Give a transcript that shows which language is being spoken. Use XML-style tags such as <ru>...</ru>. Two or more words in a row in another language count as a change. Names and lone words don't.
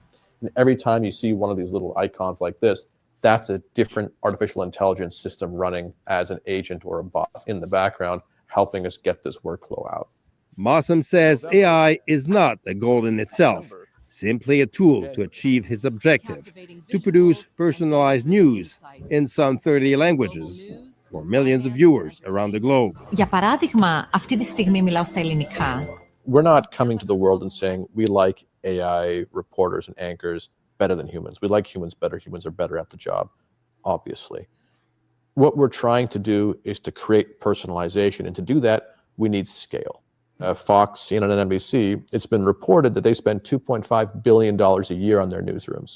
<en>And every time you see one of these little icons like this, that's a different artificial intelligence system running as an agent or a bot in the background, helping us get this workflow out. Mossam says AI is not a goal in itself, simply a tool to achieve his objective, to produce personalized news in some 30 languages for millions of viewers around the globe.</en> <el>Για παράδειγμα, αυτή τη στιγμή μιλάω στα ελληνικά.</el> <en>We're not coming to the world and saying we like AI reporters and anchors better than humans. We like humans better. Humans are better at the job, obviously. What we're trying to do is to create personalization. And to do that, we need scale. Fox, CNN, and NBC, it's been reported that they spend $2.5 billion a year on their newsrooms.</en>